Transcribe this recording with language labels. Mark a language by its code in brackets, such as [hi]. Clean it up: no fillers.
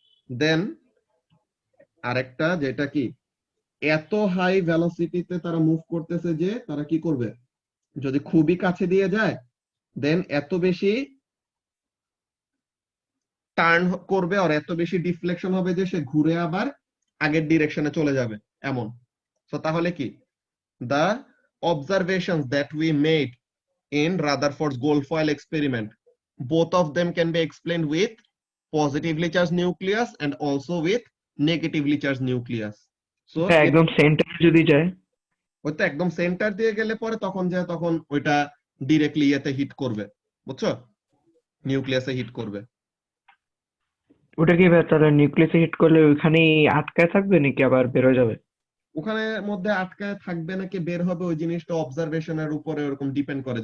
[bn] দেন আরেকটা যেটা কি এত হাই ভেলোসিটিতে তারা মুভ করতেছে যে তারা কি করবে? যদি খুবই কাছে দিয়ে যায় দেন এত বেশি টার্ন করবে আর এত বেশি ডিফ্লেকশন হবে যে সে ঘুরে আবার আগের ডিরেকশনে চলে যাবে, এমন। তো তাহলে কি [en] the observations that we made in Rutherford's gold foil experiment, both of them can be explained with positively charged nucleus and also with negatively charged nucleus. So [bn] হ্যাঁ, একদম সেন্টারে যদি যায়, ওই তো একদম সেন্টার দিয়ে গেলে পরে তখন ওইটা ডিরেক্টলি ইয়েতে হিট করবে, বুঝছো? নিউক্লিয়াসে হিট করবে। ওটা কি ভাইয়া তাহলে নিউক্লিয়াসে হিট করলে ওইখানেই আটকায় থাকবে নাকি আবার বেরোয় যাবে? ওখানে মধ্যে আটকায় থাকবে নাকি বের হবে ওই জিনিসটা অবজারভেশনের উপরে ওরকম ডিপেন্ড করে।